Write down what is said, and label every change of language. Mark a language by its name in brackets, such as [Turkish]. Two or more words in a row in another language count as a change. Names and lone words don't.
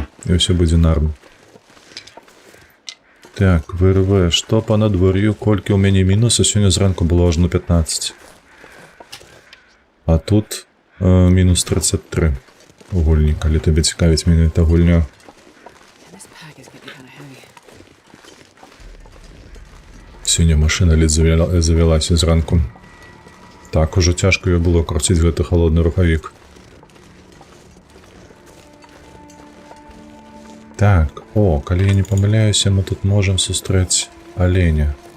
[Belarusian] І ўсё будзе нарм. Так, ВРВ, што па надвор'ю, колькі ў мяне мінуса, сёння зранку было аж на 15. А тут мінус 33 у гульні, калі табе цікавіць менавіта гульня. [English] This pack is getting kind of heavy. [Belarusian] Сёння машына ледь завялася зранку. Так, ужо цяжка ёй было круціць гэты халодны рухавік. Так, о, калі я не памыляюся, мы тут можам сустрэць аленя.